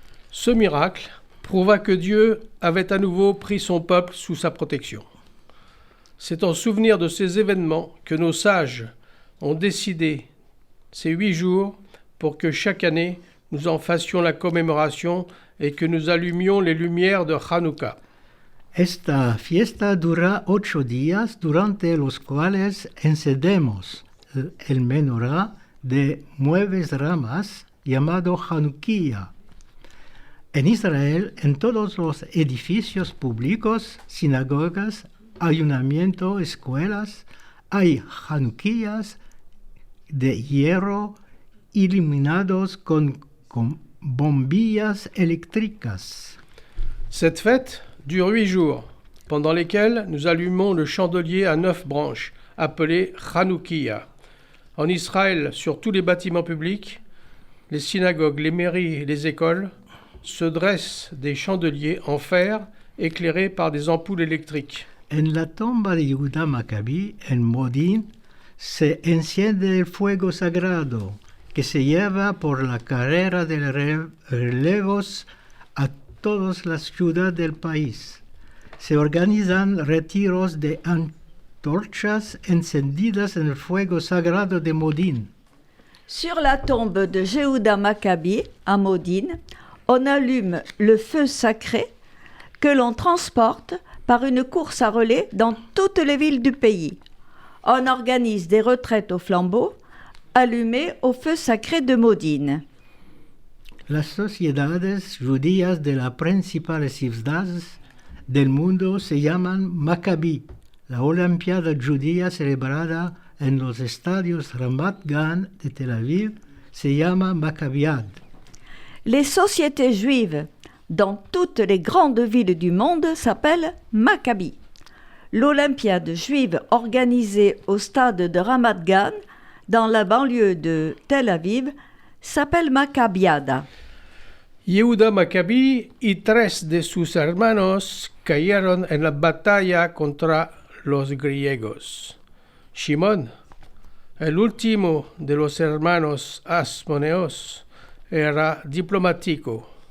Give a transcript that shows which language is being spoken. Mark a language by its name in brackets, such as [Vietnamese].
[French] Ce miracle prouva que Dieu avait à nouveau pris son peuple sous sa protection. C'est en souvenir de ces événements que nos sages ont décidé ces 8 jours pour que chaque année nous en fassions la commémoration et que nous allumions les lumières de Hanukkah. [Ladino] Esta fiesta dura 8 días durante los cuales encendemos el menorá de 9 ramas llamado Hanukkah. En Israel, en todos los edificios públicos, sinagogas, ayuntamientos, escuelas, hay Hanukkahs de hierro iluminados con bombillas électriques. [French] Cette fête dure 8 jours, pendant lesquels nous allumons le chandelier à 9 branches, appelé Hanoukia. En Israël, sur tous les bâtiments publics, les synagogues, les mairies et les écoles, se dressent des chandeliers en fer éclairés par des ampoules électriques. [Ladino] En la tumba de Yehuda Maccabi, en Modin, se enciende el fuego sagrado que se lleva por la carrera de relevos a todas las ciudades del país. Se organizan retiros de antorchas encendidas en el fuego sagrado de Modin. [French] Sur la tombe de Yehuda Maccabi, à Modine, on allume le feu sacré que l'on transporte par une course à relais dans toutes les villes du pays. On organise des retraites au flambeau allumées au feu sacré de Modine. [Ladino] Las sociedades judías de las principales ciudades del mundo se llaman Maccabi. La Olimpiada judía celebrada en los estadios Ramat Gan de Tel Aviv se llama Maccabiad. [French] Les sociétés juives dans toutes les grandes villes du monde s'appellent Maccabi. L'Olympiade juive organisée au stade de Ramat Gan, dans la banlieue de Tel Aviv, s'appelle Maccabiada. [Ladino] Yehuda Maccabi y 3 de sus hermanos cayeron en la batalla contra los griegos. Shimón, el último de los hermanos Asmoneos, era diplomático.